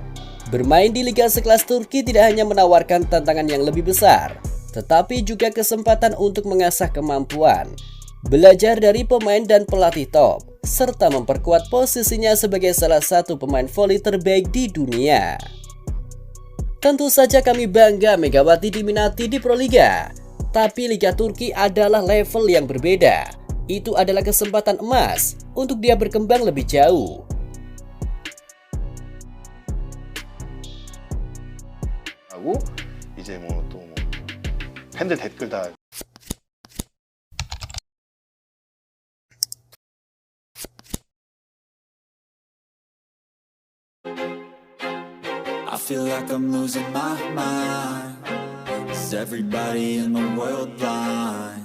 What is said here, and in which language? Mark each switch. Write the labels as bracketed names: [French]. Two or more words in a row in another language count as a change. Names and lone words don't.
[Indonesian] Bermain di liga sekelas Turki tidak hanya menawarkan tantangan yang lebih besar, tetapi juga kesempatan untuk mengasah kemampuan, belajar dari pemain dan pelatih top, serta memperkuat posisinya sebagai salah satu pemain voli terbaik di dunia. Tentu saja kami bangga Megawati diminati di Proliga, tapi Liga Turki adalah level yang berbeda. Itu adalah kesempatan emas untuk dia berkembang lebih jauh. [Korean] 하고 이제 또 팬들 댓글 다 [English] I feel like I'm losing my mind. Is everybody in the world blind?